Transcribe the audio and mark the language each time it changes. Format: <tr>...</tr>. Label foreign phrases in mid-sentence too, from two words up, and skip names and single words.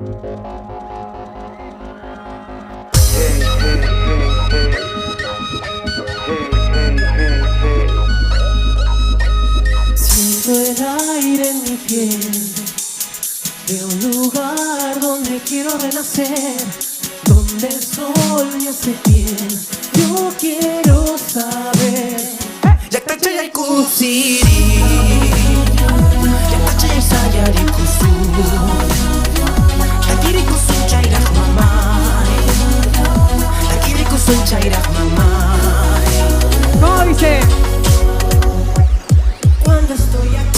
<es>Siento el aire en mi piel de un lugar donde quiero renacer, donde el sol me hace piel. Yo quiero saber.</es> <qu>Yaktachayay kusiri, yaktachayay sayari kusur, takiri kusun chayrach mamay, takiri kusun chayrach mamay.</qu> <es>¿Cómo dice? Cuando estoy</es>